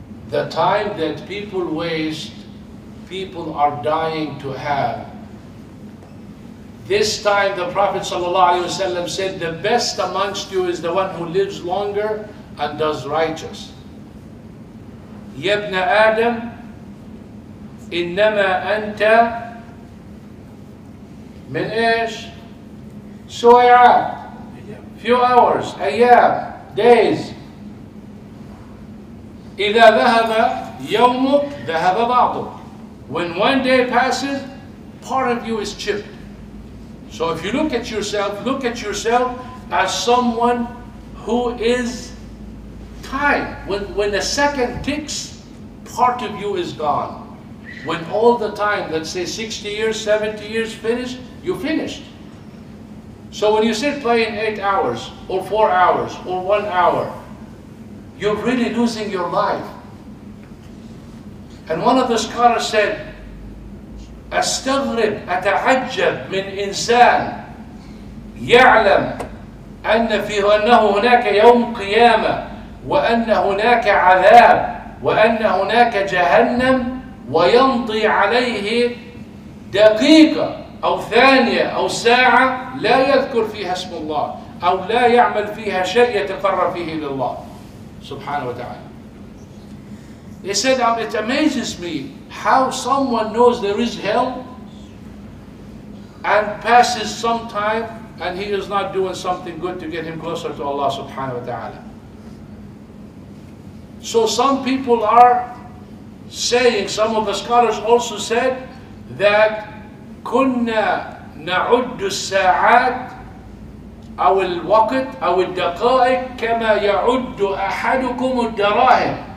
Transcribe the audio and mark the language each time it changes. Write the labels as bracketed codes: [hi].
[en] The time that people waste, people are dying to have. This time the Prophet ﷺ said, the best amongst you is the one who lives longer and does righteous. [ar] يا ابن آدم إنما أنت من إيش؟ سويعات, [en] few hours, [ar] أيام, [en] days. [ar] إذا ذهب يومك ذهب بعضك. [en] When one day passes, part of you is chipped. So if you look at yourself as someone who is time. When a second ticks, part of you is gone. When all the time, let's say 60 years, 70 years finished, you finished. So when you sit playing 8 hours, or 4 hours, or 1 hour, you're really losing your life. And one of the scholars said, [ar] أستغرب أتعجب من إنسان يعلم أنه هناك يوم قيامة وأن هناك عذاب وأن هناك جهنم ويمضي عليه دقيقة أو ثانية أو ساعة لا يذكر فيها اسم الله أو لا يعمل فيها شيء يتقرب فيه إلى الله سبحانه وتعالى. [en] He said, it amazes me how someone knows there is hell and passes some time and he is not doing something good to get him closer to Allah subhanahu wa ta'ala. So some people are saying, some of the scholars also said that [ar] كنا نعد الساعات أو الوقت أو الدقائق كما يعد أحدكم الدراهم.